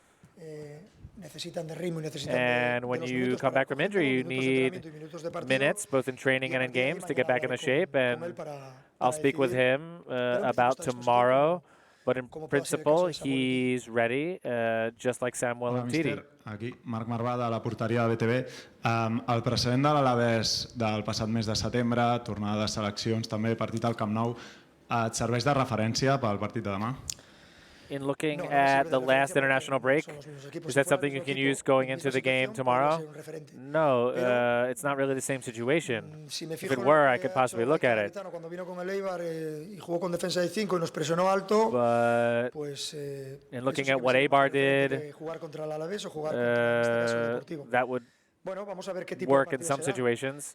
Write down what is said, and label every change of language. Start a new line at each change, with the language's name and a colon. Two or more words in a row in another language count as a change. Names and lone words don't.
English: And when you come back from injury, you need minutes, both in training and in games, to get back into shape. And I'll speak with him about tomorrow. But in principle, he's ready, just like Samuel Umtiti.
Catalan: Aquí, Marc Marvà, de la porteria de BTV. El precedent de l'Alavés del passat mes de setembre, tornada de seleccions, també partit al Camp Nou, et serveix de referència pel partit de demà?
English: In looking at the last international break, is that something you can use going into the game tomorrow? No, it's not really the same situation. If it were, I could possibly look at it. But in looking at what Eibar did, that would work in some situations.